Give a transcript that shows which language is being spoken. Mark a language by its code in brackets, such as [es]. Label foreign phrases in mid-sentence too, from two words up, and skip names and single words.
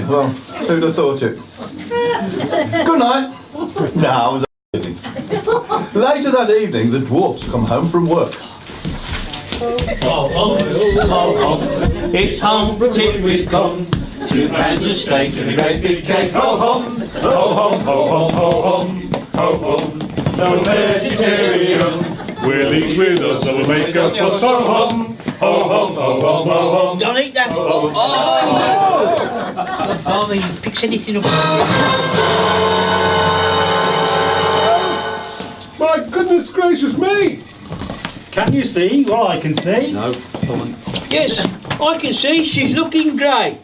[en] Well, who'd have thought it? Good night. No, I was kidding. Later that evening, the dwarfs come home from work. It's home from tea we come. 2 pounds of steak and a great big cake. Ho hum, ho hum, ho hum, ho hum, ho hum. So vegetarian, We'll eat with us and we'll make a fuss. Ho hum, ho hum, ho hum, ho hum. Don't eat that! Oh! Barney, picks anything up. My goodness gracious me! Can you see what I can see? No. Yes, I can see she's looking great.